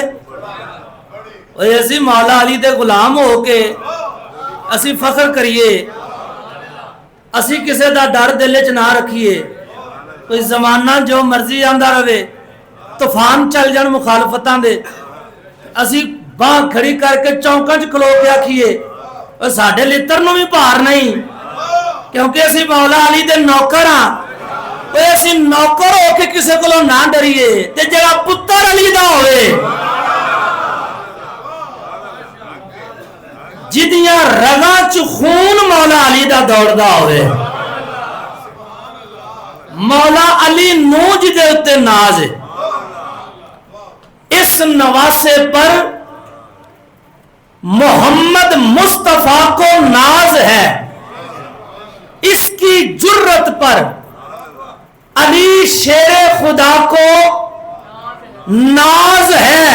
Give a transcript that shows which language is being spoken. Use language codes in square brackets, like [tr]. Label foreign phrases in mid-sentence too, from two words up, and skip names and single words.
[pa] اسی مولا علی دے غلام ہو کے اسی فخر کریے، اسی کسے دا ڈر دل چ نہ رکھیے. کوئی زمانہ جو مرضی آندا رہے، طوفان چل جان مخالفتاں دے، اسی باں کھڑی کر کے چوکاں چ کھلو کے آکھیے اور ساڈے لتر نو بھی پار نہیں، کیونکہ اسی مولا علی دے نوکر ہاں. اسی نوکر ہو کے کسے کولوں نہ ڈریے تے جڑا پتر علی دا ہوئے، جدیاں رگاں چ خون مولا علی دا دوڑدا ہوئے، مولا علی نو جدے اتے ناز ہے. [ur] اس نواسے پر محمد مصطفیٰ کو ناز ہے. اس کی جرت پر علی شیر خدا کو ناز ہے.